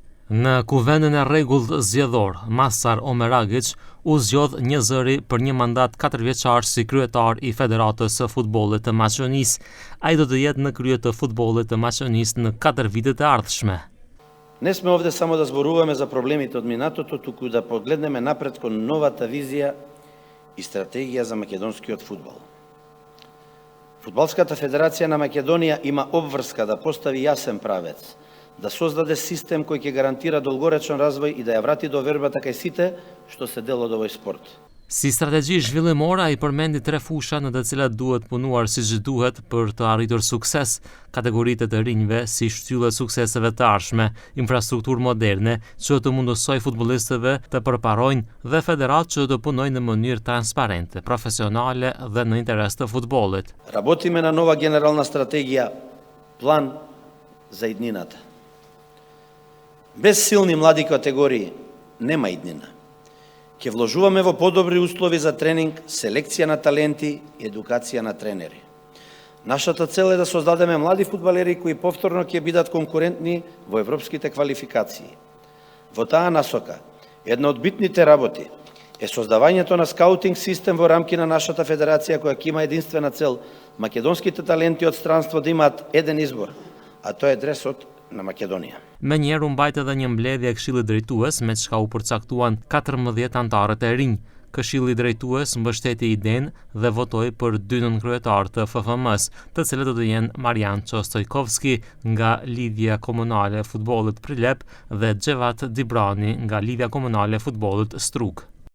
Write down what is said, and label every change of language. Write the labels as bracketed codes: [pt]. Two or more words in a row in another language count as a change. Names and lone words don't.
[sq] Në kuvendin e rregullt zgjedhor, Masar Omeragic u zgjodh një zëri për një mandat 4 vjeçar si kryetar i Federatës së Futbollit të Maqedonisë. Ai do të jetë në krye të futbollit të Maqedonisë në 4 vitet e ardhshme. [mk] Не сме овде само да зборуваме за проблемите од минатото, туку да погледнеме напред кон новата визија и стратегија за македонскиот фудбал. Фудбалската федерација на Македонија има обврска да постави јасен правец, да создаде систем кој ќе гарантира долгоречен развој и да ја врати довербата кај сите што се дел од овој спорт. [sq] Si strategji zhvillimore ai përmendi 3 fusha në të cilat duhet punuar siç duhet për të arritur sukses: kategoritë të rinjve si shtyllë sukseseve të ardhshme, infrastrukturë moderne që të mundësoj futbollistëve të përparojnë dhe federatë që të punojnë në mënyrë transparente, profesionale dhe në interes të futbollit. [mk] Работиме на нова генерална стратегија, план за иднината. Без силни млади категории нема иднина. Ќе вложуваме во подобри услови за тренинг, селекција на таленти и едукација на тренери. Нашата цел е да создадеме млади фудбалери кои повторно ќе бидат конкурентни во европските квалификации. Во таа насока, една од битните работи е создавањето на скаутинг систем во рамки на нашата федерација која ќе има единствена цел македонските таленти од странство да имаат еден избор, а тоа е дресот [sq] në Makedonia. Menjëherë u mbajt edhe një mbledhje e Këshillit Drejtues me çka u përcaktuan 14 anëtarët e rinj. Këshilli Drejtues mbështeti idenë dhe votoi për 2 nënkryetarë të FFM-s, të cilët do të jenë Marian Çostojkovski nga Lidhja Komunale e Futbollit Prilep dhe Xhevat Dibrani nga Lidhja Komunale e Futbollit Strug.